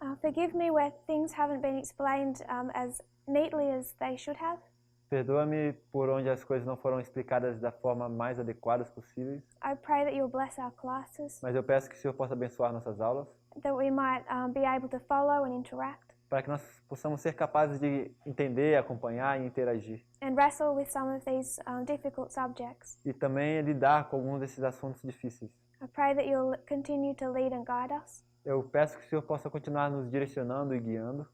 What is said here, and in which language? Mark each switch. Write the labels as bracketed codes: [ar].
[en] Forgive me where things haven't been explained as neatly as they should have. [pt] Perdoa-me por onde as coisas não foram explicadas da forma mais adequadas possíveis, [en] I pray that you'll bless our classes, [pt] mas eu peço que o Senhor possa abençoar nossas aulas, [en] that we might be able to follow and interact [pt] para que nós possamos ser capazes de entender, acompanhar e interagir. [en] and wrestle with some of these difficult subjects. [pt] E também lidar com alguns desses assuntos difíceis. [en] I pray that you'll continue to lead and guide us [pt] Eu peço que o Senhor possa continuar nos direcionando e guiando,